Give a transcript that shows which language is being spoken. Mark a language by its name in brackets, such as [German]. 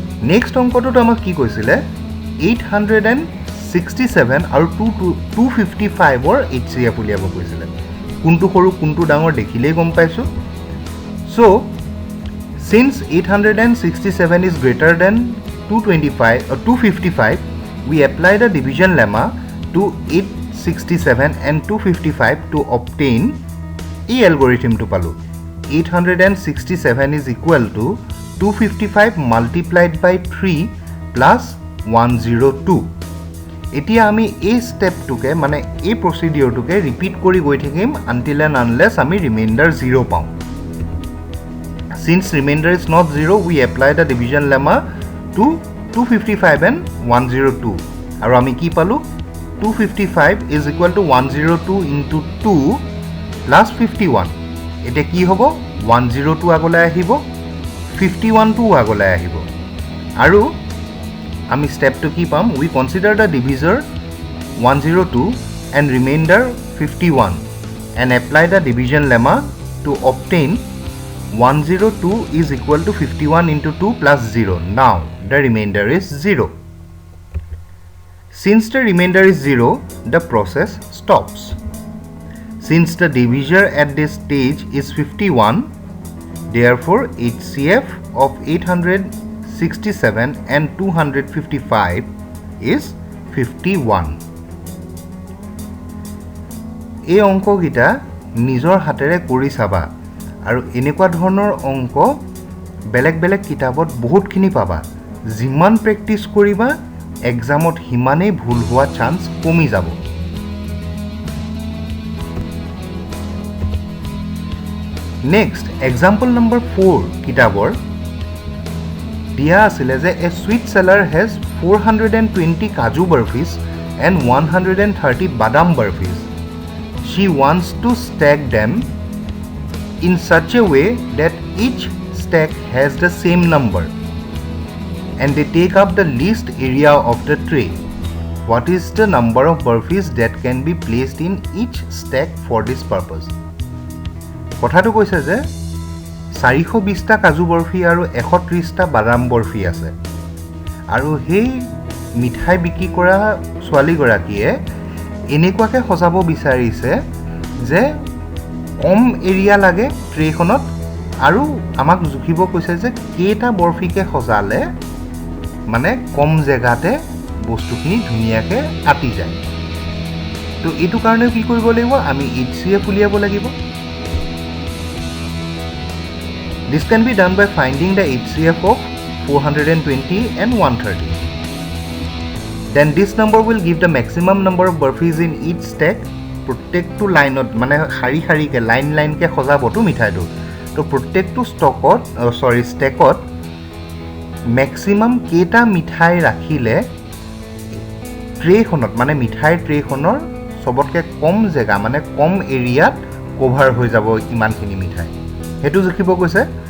[Assamese] Next অংকটোত আমাক কি কৈছিলে 867 আৰু 255 ৰ HCF উলিয়াব কৈছিলে। কোনটো সৰু কোনটো ডাঙৰ দেখিলেই গম পাইছো। So [English] Since 867 is greater than 255, we apply the division lemma to 867 and 255 to obtain a algorithm to palu. 867 is equal to 255 multiplied by 3 plus 102. [Assamese] এতিয়া আমি এই স্টেপটোকে মানে এই প্ৰচিডিউৰটোকে ৰিপিট কৰি গৈ থাকিম [English] until and unless [Assamese] আমি ৰিমাইণ্ডাৰ 0 পাওঁ. [English] Since remainder is not 0, we apply the division lemma to 255 and 102. [Assamese] আৰু আমি কি পালো [English] 255 is equal to 102 into 2 plus 51. [Assamese] এটা কি হ'ব 102 আগলৈ আহিব 51 টো আগলৈ আহিব আৰু আমি স্টেপটো কি পাম [English] we consider the divisor 102 and remainder 51 and apply the division lemma to obtain 102 is equal to 51 into 2 plus 0. Now the remainder is 0. Since the remainder is 0, the process stops. Since the divisor at this stage is 51, therefore HCF of 867 and 255 is 51. [Assamese] এই অংকগিটা নিজৰ হাতেৰে কৰি চাবা আৰু এনেকুৱা ধৰণৰ অংক বেলেগ বেলেগ কিতাপত বহুতখিনি পাবা যিমান প্ৰেক্টিছ কৰিবা এক্সামত হিমানেই ভুল হোৱা চান্স কমি যাব নেক্সট এক্সাম্পল নম্বৰ 4 কিতাপৰ দিয়া আছিল যে [English] A sweet seller has 420 kaju burfis and 130 badam burfis. She wants to stack them in such a way that each stack has the same number and they take up the least area of the tray. What is the number of burfis that can be placed in each stack for this purpose? [Assamese] কথাটো কৈছে যে 420 টা কাজু বৰফি আৰু 130 টা বাদাম বৰফি আছে আৰু সেই মিঠাই বিক্ৰী কৰা ছোৱালী গৰাকীয়ে এনেকুৱাকে সজাব বিচাৰিছে যে কম এৰিয়া লাগে ট্ৰেখনত আৰু আমাক জুখিব কৈছে যে কেটা বৰফিকে সজালে মানে কম জেগাতে বস্তুখিনি ধুনিয়াকে আটি যায় তো এটো কাৰণে কি কৰিব লাগিব আমি HCF উলিয়াব লাগিব [English] This can be done by finding the HCF of 420 and 130. Then this number will give the maximum number of burfis in each stack. [Assamese] প্ৰত্যেকটো লাইনত মানে হাৰি হাৰিকে লাইনকে সজাবটো মিঠাইটো তো প্ৰত্যেকটো ষ্টেকত ম্যাক্সিমাম কেটা মিঠাই ৰাখিলে ট্ৰেখনত মানে মিঠাই ট্ৰেখনৰ সবতকে কম জেগা মানে কম এৰিয়াত কভাৰ হৈ যাব ইমানখিনি মিঠাই হেতু জুখিব কৈছে